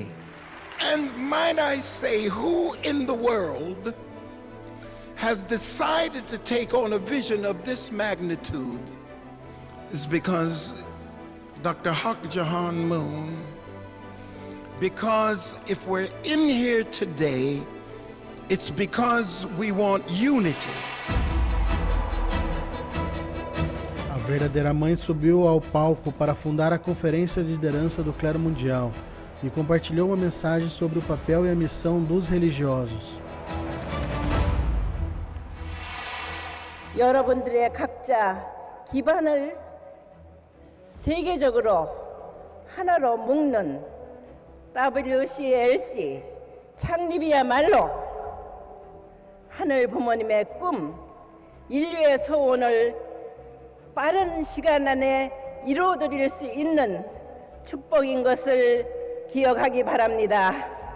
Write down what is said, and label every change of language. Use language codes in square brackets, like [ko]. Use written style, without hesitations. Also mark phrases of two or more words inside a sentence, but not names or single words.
[en] And might I say, who in the world has decided to take on a vision of this magnitude is because Dr. Hak Jahan Moon Because if we're in here today, it's because we want unity. [pt] A verdadeira mãe subiu ao palco para fundar a Conferência de Liderança do Clero Mundial e compartilhou uma mensagem sobre o papel e a missão dos religiosos. [ko] 여러분들의 각자 기반을 세계적으로 하나로 묶는 WCLC 창립이야말로 하늘 부모님의 꿈, 인류의 소원을 빠른 시간 안에 이루어드릴 수 있는 축복인 것을 기억하기 바랍니다.